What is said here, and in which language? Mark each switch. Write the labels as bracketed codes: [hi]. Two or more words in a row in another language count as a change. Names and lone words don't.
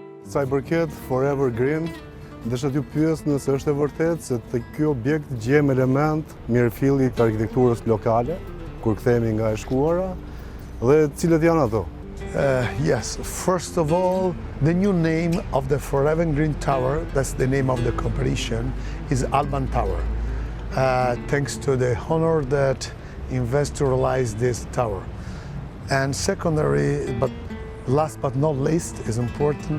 [sq] Sa i përket Forever Green, desha t'ju pyes nëse është e vërtet se te ky objekt gjem element mirëfilli të arkitekturës lokale, kur kthehemi nga e shkuara, dhe cilët janë ato? [en] Yes, first of all, the new name of the Forever Green Tower, that's the name of the competition, is Alban Tower. Thanks to the honor that investor realized this tower. And secondary, but last but not least, is important.